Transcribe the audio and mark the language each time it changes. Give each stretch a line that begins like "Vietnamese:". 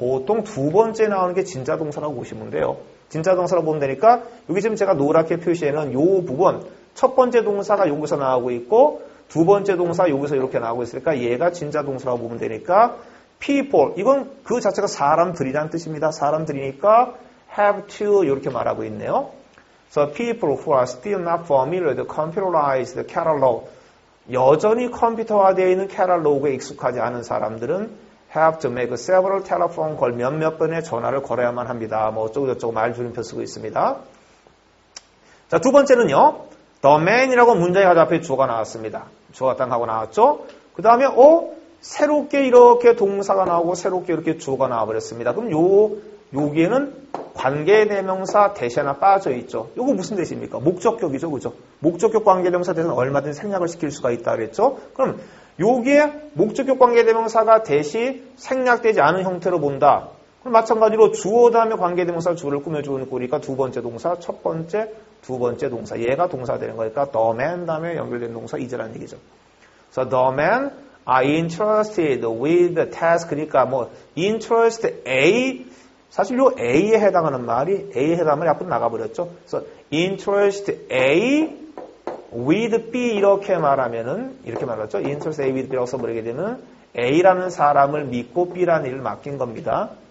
Korean: 보통 두 번째 나오는 게 진짜 동사라고 보시면 돼요. 진짜 동사라고 보면 되니까 여기 지금 제가 노랗게 표시해놓은 요 부분 첫 번째 동사가 여기서 나오고 있고 두 번째 동사가 여기서 이렇게 나오고 있으니까 얘가 진짜 동사라고 보면 되니까 people 이건 그 자체가 사람들이라는 뜻입니다. 사람들이니까 have to 이렇게 말하고 있네요.
English: So people who are still not familiar with the computerized catalog
Korean: 여전히 컴퓨터화되어 있는 캐탈로그에 익숙하지 않은 사람들은
English: have to make several telephone call
Korean: 몇몇 번의 전화를 걸어야만 합니다. 뭐 어쩌고 저쩌고 말줄임표 쓰고 있습니다. 자, 두 번째는요. The man이라고 문장의 가장 앞에 주어가 나왔습니다. 주어가 딱 하고 나왔죠. 그 다음에 새롭게 이렇게 동사가 나오고 새롭게 이렇게 주어가 나와버렸습니다. 그럼 여기에는 관계대명사 대시하나 빠져있죠. 이거 무슨 대시입니까? 목적격이죠. 그죠? 목적격 관계대명사 대시는 얼마든지 생략을 시킬 수가 있다 그랬죠. 그럼 여기에 목적격 관계대명사가 대시 생략되지 않은 형태로 본다. 그럼 마찬가지로 주어 다음에 관계대명사 주어를 꾸며주는 꼴이니까 두 번째 동사, 첫 번째, 두 번째 동사. 얘가 동사가 되는 거니까 the man 다음에 연결된 동사 이제라는 얘기죠.
English: So the man are interested with the task.
Korean: 그러니까 interest A 사실 요 A에 해당하는 말이 앞으로 나가버렸죠. 그래서 interest A with B 이렇게 말하면은 이렇게 말하죠. interest A with B라고 써버리게 되면 A라는 사람을 믿고 B라는 일을 맡긴 겁니다.